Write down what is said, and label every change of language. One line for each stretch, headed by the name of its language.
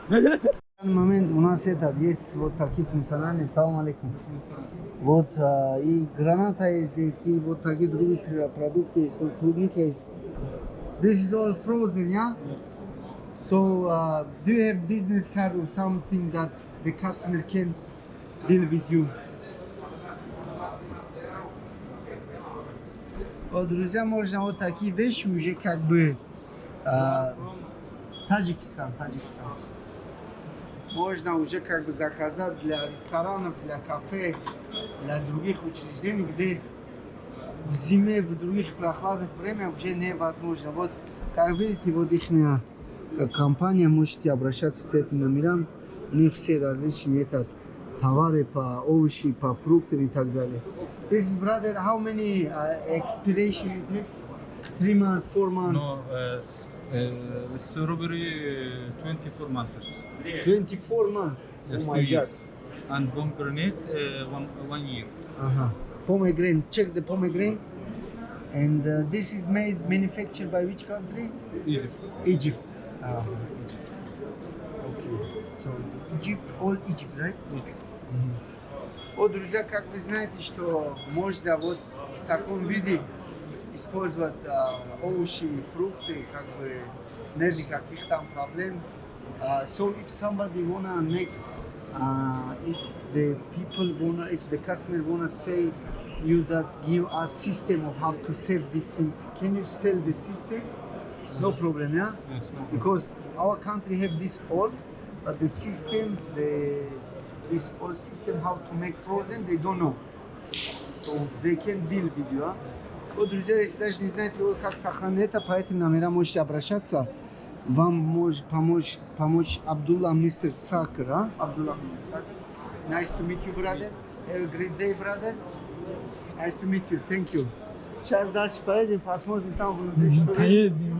Russian: В данный момент у нас есть вот такие функциональные. Салам алейкум. Вот и граната есть здесь, и вот такие другие продукты есть, вот клубника есть.
English: This is all frozen, yeah? So do you have business card or something that the customer can deal with you?
Russian: Вот, друзья, можно вот такие вещи уже как бы Таджикистан. Можно уже как бы заказать для ресторанов, для кафе, для других учреждений, где в зиме, в других прохладных время уже невозможно. Вот, как видите, вот их компания, можете обращаться с этим номерам. У них все различные товары по овощам, по фруктам и так далее.
English: This is, brother, how many expiration you have? 3 months, 4 months? No, the strawberry 24 months. 24 months? Yes, Oh my God. years. And pomegranate 1 year. Pomegranate, check the pomegranate. And this is manufactured by which country? Egypt. Egypt. Egypt. Okay. So Egypt, all Egypt, right? Yes.
Russian: Вот, друзья, как вы знаете, что можно вот в таком виде использовать овощи и фрукты, как бы нет никаких там проблем.
English: So if somebody wanna make, if the customer wanna say you that give us system of how to sell these things, can you sell the systems? No problem, yeah? Yes, no problem. Because our country have this all, but the system, this whole system how to make frozen, they don't know. So they can deal with you, а?
Russian: Вот, друзья, если даже не знаете, как сохранить это, по этим номерам можете обращаться. Вам может помочь Абдулла Мистер Сакер, а? Абдулла Мистер Сакер.
English: Nice to meet you, brother. Have a great day, brother. Nice to meet you. Thank you.
Russian: Сейчас дальше поедем, посмотрим там внутри, что есть.